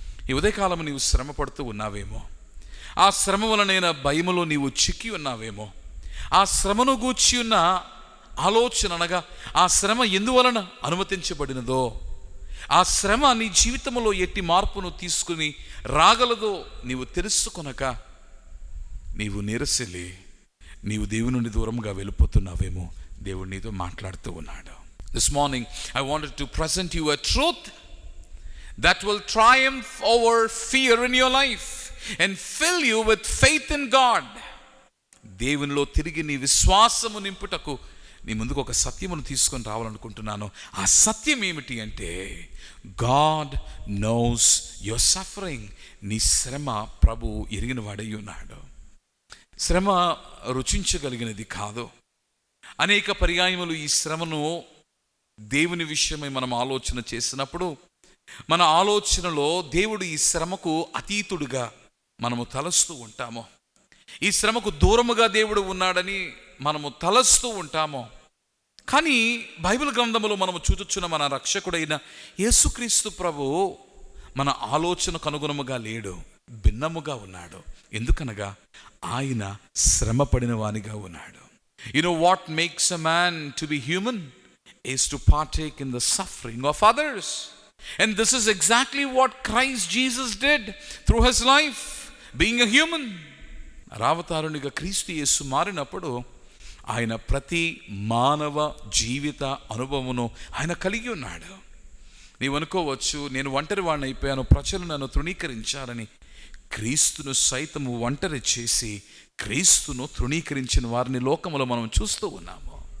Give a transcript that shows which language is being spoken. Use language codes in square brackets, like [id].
[te] ఈ ఉదయకాలము నీవు శ్రమ పడుతూ ఉన్నావేమో, ఆ శ్రమ వలనైన భయములో నీవు చిక్కి ఉన్నావేమో, ఆ శ్రమను గూర్చి ఉన్న ఆలోచన అనగా ఆ శ్రమ ఎందువలన అనుమతించబడినదో, ఆ శ్రమ నీ జీవితంలో ఎట్టి మార్పును తీసుకుని రాగలదో నీవు తెలుసుకొనక నీవు నిరసిల్లి నీవు దేవుని నుండి దూరంగా వెళ్ళిపోతున్నావేమో. దేవుడు నీతో మాట్లాడుతూ ఉన్నాడు. [en] This morning I wanted to present you a truth that will triumph over fear in your life and fill you with faith in God. [te] దేవునిలో తిరిగి నీ విశ్వాసము నింపుటకు నీ ముందుకు ఒక సత్యమును తీసుకొని రావాలనుకుంటున్నాను. ఆ సత్యం ఏమిటి అంటే, [en] God knows your suffering. [te] నీ శ్రమ ప్రభు ఎరిగిన వాడై ఉన్నాడు. శ్రమ రుచించగలిగినది కాదు. అనేక పర్యాయములు ఈ శ్రమను దేవుని విషయమై మనం ఆలోచన చేసినప్పుడు మన ఆలోచనలో దేవుడు ఈ శ్రమకు అతీతుడుగా మనము తలస్తూ ఉంటాము. ఈ శ్రమకు దూరముగా దేవుడు ఉన్నాడని మనము తలస్తూ ఉంటాము. కానీ బైబిల్ గ్రంథములో మనము చూచుచున్న మన రక్షకుడైన యేసుక్రీస్తు ప్రభు మన ఆలోచనకు అనుగుణముగా లేడు, భిన్నముగా ఉన్నాడు. ఎందుకనగా ఆయన శ్రమ పడిన వానిగా ఉన్నాడు. [en] You know what makes a man to be human is to partake in the suffering of others. And this is exactly what Christ Jesus did through his life, being a human. [te] రావతారునిగా క్రీస్తు యేసు మారినప్పుడు ఆయన ప్రతి మానవ జీవిత అనుభవమును ఆయన కలిగి ఉన్నాడు. నీవు అనుకోవచ్చు, నేను ఒంటరి వాడిని అయిపోయాను, ప్రజలు నన్ను తృణీకరించారని. క్రీస్తును సైతము ఒంటరి చేసి క్రీస్తును తృణీకరించిన వారిని లోకములో మనం చూస్తూ ఉన్నాము.